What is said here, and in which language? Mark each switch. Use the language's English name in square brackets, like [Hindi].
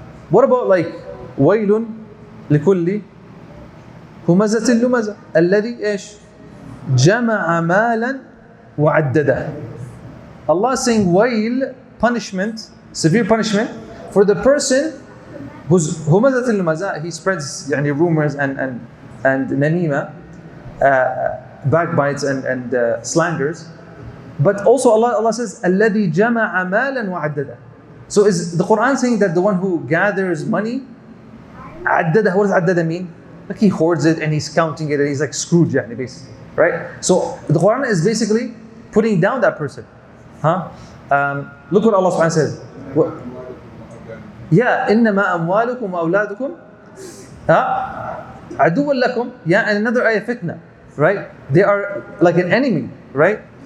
[English] What about like [Arabic] ويل لكل همزة لمزة الذي ايش جمع مالا وعدده. [English] Allah is saying ويل, punishment, severe punishment for the person who's [Arabic] همزة لمزة, [English] he spreads يعني rumors and namima, backbites and slanders. But also Allah says [Arabic] الذي جمع مالا وعدده. [English] So is the Quran saying that the one who gathers money, عدده, what does عدده mean? Like he hoards it and he's counting it and he's like Scrooge, basically, right? So the Quran is basically putting down that person. Huh? Look what Allah subhanahu says. [Arabic] Yeah, إنما أموالكم وأولادكم عدو لكم. [English] Yeah, and another ayah fitna, right? They are like an enemy, right?